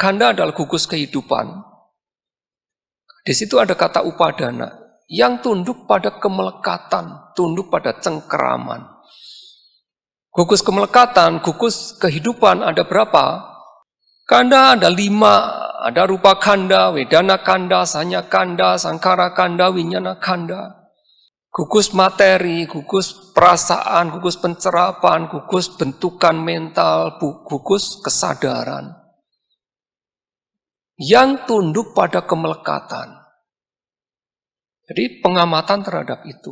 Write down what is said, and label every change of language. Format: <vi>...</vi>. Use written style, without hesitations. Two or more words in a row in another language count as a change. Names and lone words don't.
<id>Khanda adalah gugus kehidupan. Di situ ada kata upadana. Yang tunduk pada kemelekatan, tunduk pada cengkeraman. Gugus kemelekatan, gugus kehidupan ada berapa? Kanda ada 5, ada</id> <pi>rupa kanda, wedana kanda, sanya kanda, sangkara kanda, winyana kanda.</pi> <id>gugus materi, gugus perasaan, gugus pencerapan, gugus bentukan mental, gugus kesadaran yang tunduk pada kemelekatan. Jadi pengamatan terhadap itu.</id>